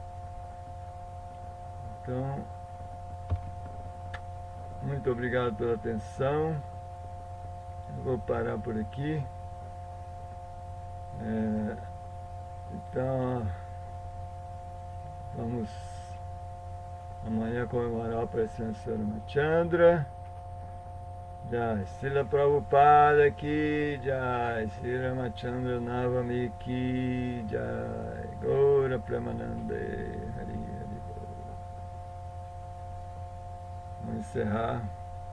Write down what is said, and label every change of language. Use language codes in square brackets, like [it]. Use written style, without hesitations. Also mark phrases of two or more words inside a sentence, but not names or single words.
[pt] Então, muito obrigado pela atenção. Eu vou parar por aqui. Então, vamos amanhã comemorar o aparecimento do Sr. Ramachandra. [hi] जय, श्रील प्रभुपाद की जय, श्री रामचन्द्र नवमी की जय, गौर प्रेमानन्दे, हरि हरि. [pt] Vamos encerrar.